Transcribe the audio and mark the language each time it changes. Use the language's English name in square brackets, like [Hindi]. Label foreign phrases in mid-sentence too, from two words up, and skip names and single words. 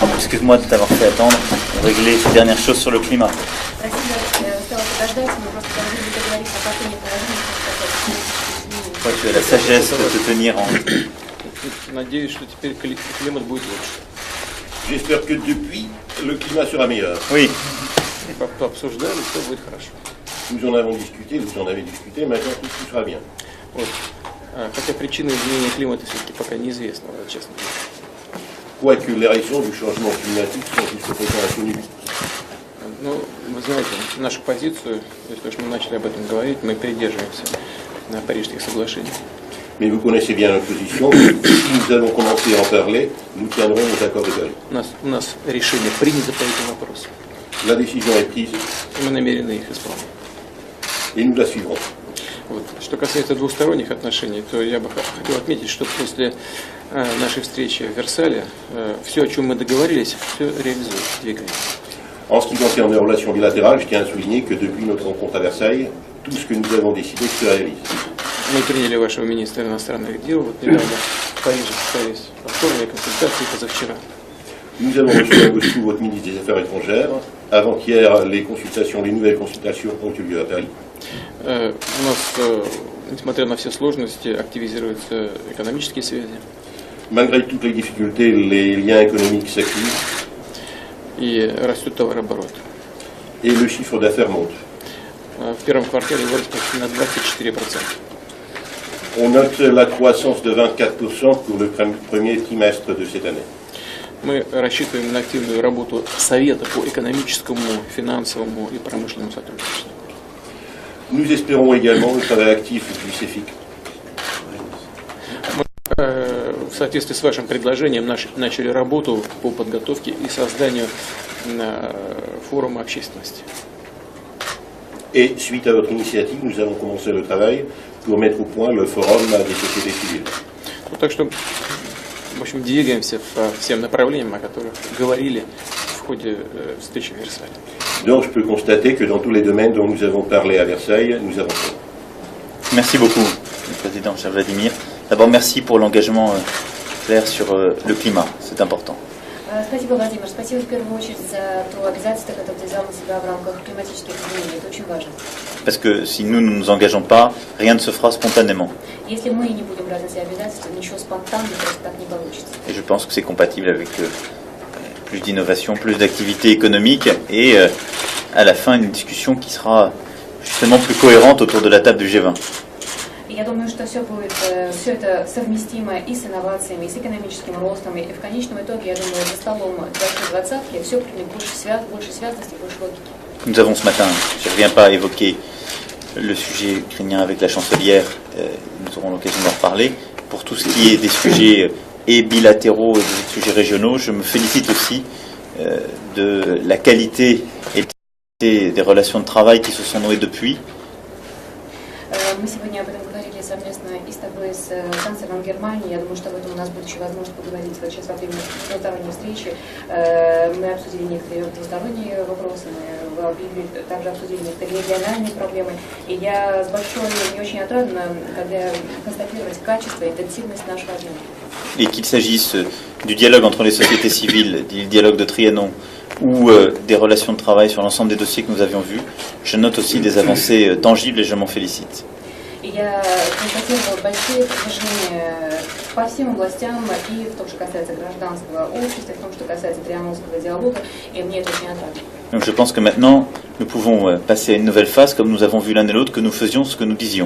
[French] Excuse-moi de t'avoir fait attendre. On réglait ces dernières choses sur le climat. Toi, tu as la sagesse de te tenir en... [Russian] Надеюсь, что теперь климат будет лучше. [French] J'espère que depuis, le climat sera meilleur. Oui. [Russian] Пообсуждали, все будет хорошо. [French] Nous en avons discuté, vous en avez discuté, maintenant tout sera bien. [Russian] Вот. Хотя причины изменения климата все-таки пока неизвестны, честно говоря. [French] Quoique les raisons du changement climatique sont jusqu'à présent inconnues. [Russian] Ну, вы знаете, нашу позицию, если уж мы начали об этом говорить, мы придерживаемся на Парижских соглашениях. [French] Mais vous connaissez bien notre position. Si nous allons commencer à en parler, nous tiendrons aux accords de Paris. [Russian] У нас решение принято по этим вопросам. [French] La décision est prise [Russian] И мы намерены их исполнить. [French] et nous la suivrons. [Russian] Вот. Что касается двусторонних отношений, то я бы хотел отметить, что после нашей встречи в Версале все, о чем мы договорились, все реализуется, двигается. [French] En ce qui concerne les relations bilatérales, je tiens à souligner que depuis notre rencontre à Versailles, tout ce que nous avons décidé se réalise. [Russian] Мы приняли вашего министра иностранных дел, вот недавно в Париже состоялись повторные консультации позавчера. [French] Nous avons reçu à Moscou votre ministre des Affaires étrangères. Avant-hier, les nouvelles consultations ont eu lieu à Paris. [Russian] У нас, несмотря на все сложности, активизируются экономические связи. [French] Malgré toutes les difficultés, les liens économiques s'activent. [Russian] И растет товарооборот. [French] Et le chiffre d'affaires monte. [Russian] В первом квартале вырос почти на 24%. [French] On note la croissance de 24% pour le premier trimestre de cette année. [Russian] Мы рассчитываем на активную работу Совета по экономическому, финансовому и промышленному сотрудничеству. [French] Nous espérons également le travail actif du CEFIC. [Russian] В соответствии с вашим предложением начали работу по подготовке и созданию форума общественности. [French] Et suite à votre initiative, nous allons commencer le travail pour mettre au point le forum des sociétés civiles. [Russian] Так что, в общем, двигаемся по всем направлениям, о которых говорили в ходе встречи в Версале. [French] Donc je peux constater que dans tous les domaines dont nous avons parlé à Versailles, nous avançons. Merci beaucoup, Président cher Vladimir. D'abord, merci pour l'engagement clair sur le climat. C'est important. [Russian] Спасибо, Владимир. Спасибо в первую очередь за то обязательство, которое ты взял на себя в рамках климатических изменений. Это очень важно. [French] Parce que si nous ne nous engageons pas, rien ne se fera spontanément. [Russian] Если мы не будем брать на себя обязательства, ничего спонтанно просто так не получится. [French] Et je pense que c'est compatible avec plus d'innovation, plus d'activité économique et à la fin une discussion qui sera justement plus cohérente autour de la table du G20. [Russian] Я думаю, что все это совместимо и с инновациями, и с экономическим ростом, и в конечном итоге, я думаю, за столом 2020 все примет больше связности, больше логики. [French] Nous avons ce matin, je ne reviens pas à évoquer le sujet ukrainien avec la chancelière, nous aurons l'occasion d'en reparler. Pour tout ce qui est des sujets et bilatéraux et des sujets régionaux, je me félicite aussi de la qualité et des relations de travail qui se sont nouées depuis. [Russian] Мы сегодня об этом говорили совместно и с тобой, с канцлером Германии. Я думаю, что об этом у нас будет еще возможность поговорить вот сейчас во время двусторонней встречи. Мы обсудили некоторые двусторонние вопросы, мы также обсудили некоторые региональные проблемы. И я с большой, мне очень отрадно, когда констатировать качество и интенсивность нашего обмена. [French] Et qu'il s'agisse du dialogue entre les sociétés civiles, du dialogue de Trianon, ou des relations de travail sur l'ensemble des dossiers que nous avions vus, je note aussi des avancées tangibles et je m'en félicite. [Russian] Я констатировала большие достижения по всем областям, и в том, что касается гражданского общества, и в том, что касается трианонского диалога, и мне это очень отрадно. [French] Donc je pense que maintenant, nous pouvons passer à une nouvelle phase, comme nous avons vu l'un et l'autre, que nous faisions ce que nous disions.